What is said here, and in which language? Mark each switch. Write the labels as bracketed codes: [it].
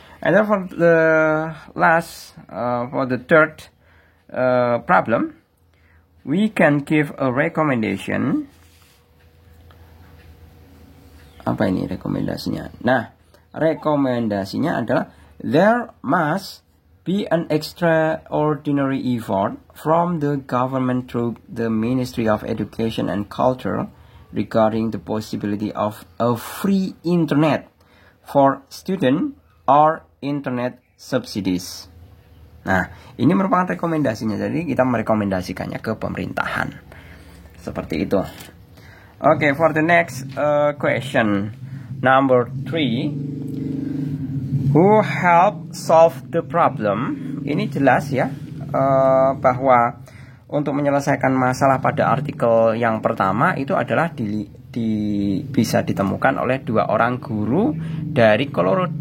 [en] And then for the last, for the third problem, we can give a recommendation [id] Apa ini rekomendasinya? Nah, rekomendasinya adalah [en] there must be an extraordinary effort from the government through the Ministry of Education and Culture regarding the possibility of a free internet for student or internet subsidies. [id] Nah, ini merupakan rekomendasinya. Jadi kita merekomendasikannya ke pemerintahan. Seperti itu. [en] Okay, for the next question, number 3, who help solve the problem? [id] Ini jelas ya, bahwa untuk menyelesaikan masalah pada artikel yang pertama itu adalah bisa ditemukan oleh 2 orang guru dari Colorado.